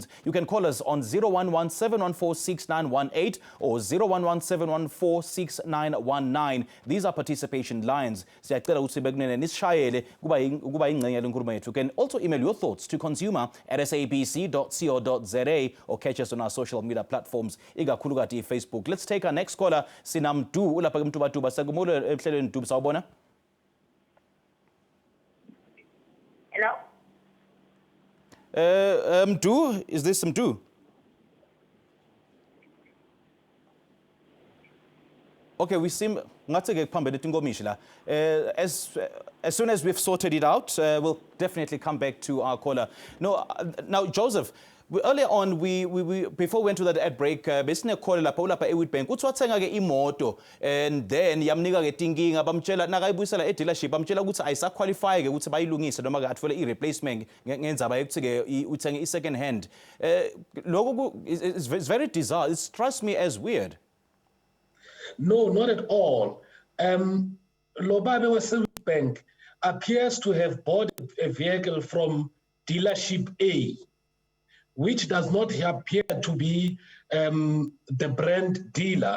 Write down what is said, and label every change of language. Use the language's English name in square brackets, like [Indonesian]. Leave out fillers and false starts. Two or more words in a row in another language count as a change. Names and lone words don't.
[English] You can call us on 011-714-6918 or 011-714-6919. These are participation lines. You can also email your thoughts to consumer@ at sabc.co.za or catch us on our social media platforms, ikakhulukati Facebook. Let's take our next caller. [Swati] Sinamdu ulapha kumtubatuba sagumulo ehlelweni Mdu sawubona. [English] Hello? Mdu, is this Mdu? Okay, we seem as soon as we've sorted it out, we'll definitely come back to our caller. No, now Joseph, earlier on, we before we went to that ad break, [Swati] besine call lapha ulapha eWitbank uthi wathenga ke imoto [English] and then [Swati] yamnika ke tinkinga bamtshela nakayibuyisela e-dealership bamtshela ukuthi ayisaqualify ke ukuthi bayilungise noma ke athole i-replacement ngendzaba yokuthi ke uthenge i- [English] second hand. Lokho is very bizarre. It strikes me as weird. No, not at all. Lobabe Bank appears to have bought a vehicle from dealership A, which does not appear to be the brand dealer.